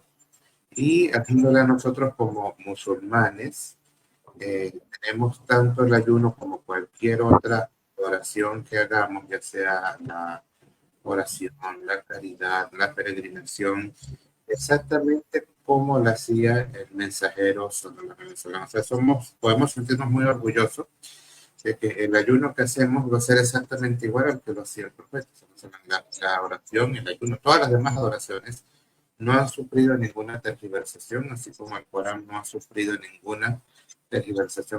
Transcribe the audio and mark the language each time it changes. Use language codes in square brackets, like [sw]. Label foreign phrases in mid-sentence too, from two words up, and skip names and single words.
[es] Y haciéndole a nosotros como musulmanes, tenemos tanto el ayuno como cualquier otra oración que hagamos, ya sea la oración, la caridad, la peregrinación, exactamente como lo hacía el mensajero [ar] صلى الله عليه وسلم. [es] O sea, podemos sentirnos muy orgullosos de que el ayuno que hacemos va a ser exactamente igual al que lo hacía el profeta. O sea, la oración, el ayuno, todas las demás adoraciones no han sufrido ninguna tergiversación, así como el Corán no ha sufrido ninguna tergiversación.